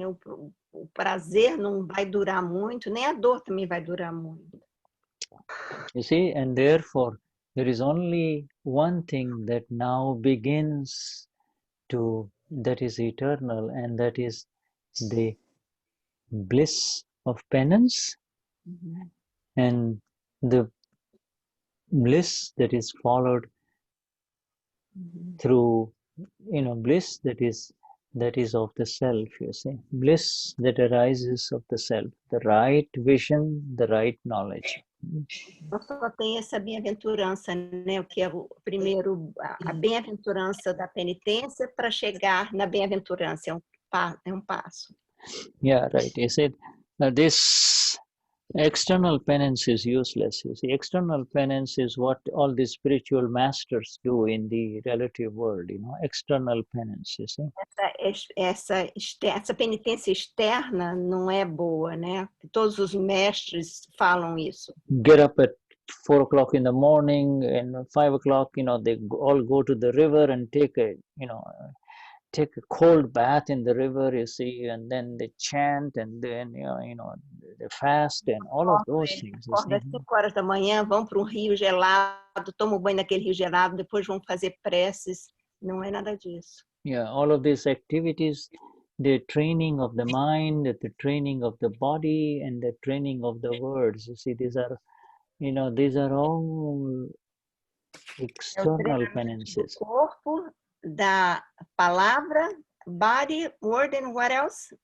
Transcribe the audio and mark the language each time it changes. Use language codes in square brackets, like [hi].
[pt] O prazer não vai durar muito, nem a dor também vai durar muito. [en] You see, and therefore there is only one thing that now begins that is eternal, and that is the bliss of penance and the bliss that is followed through, bliss that is of the self, you see, bliss that arises of the self, the right vision, the right knowledge. [pt] Então só tem essa bem-aventurança, né? O que é o primeiro, a bem-aventurança da penitência para chegar na bem-aventurança, é um passo. [en] Yeah, right. You said this external penance is useless. You see, external penance is what all the spiritual masters do in the relative world, external penance, you see. [pt] Essa penitência externa não é boa, né? Todos os mestres falam isso. [en] Get up at 4 o'clock in the morning and 5 o'clock, they all go to the river and take a cold bath in the river, you see, and then they chant, and then they fast and all of those things. [pt] Acorda às 5 horas da manhã, vão para um rio gelado, tomam banho naquele rio gelado, depois vão fazer preces. Não é nada disso. [en] Yeah, all of these activities, the training of the mind, the training of the body, and the training of the words. You see, these are all external penances. [pt] Do corpo, da palavra, [en] body, word, and what else?